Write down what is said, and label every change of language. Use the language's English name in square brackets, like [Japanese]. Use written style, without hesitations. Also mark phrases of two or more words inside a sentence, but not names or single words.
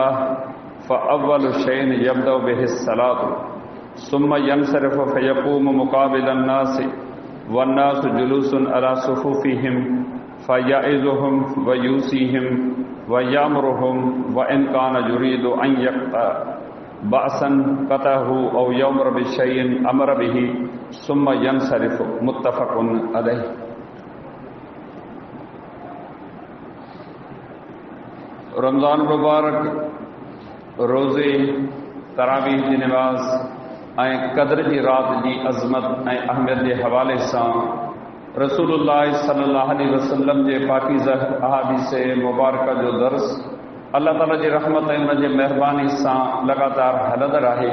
[Arabic] فأول شيء يبدأ به الصلاة ثم ينصرف فيقوم مقابل الناس والناس جلوس على صفوفهم فيعظهم و يوصيهم و يأمرهم و إن كان يريد أن يقطع بعثا قطعه أو يأمر بشيء أمر به ثم ينصرف متفق عليه. [Sindhi] रमज़ान मुबारक रोज़े तरावीह जी नमाज़ ऐं क़द्र जी रात जी अज़मत ऐं अहमियत जे हवाले सां [Arabic] رسول الله صلى الله عليه وسلم [Sindhi] जे पाकीज़ा अहादीस मुबारक जो दर्स अल्लाह ताला जी रहमत ऐं उन जे महिरबानी सां लगातार हलंदड़ आहे।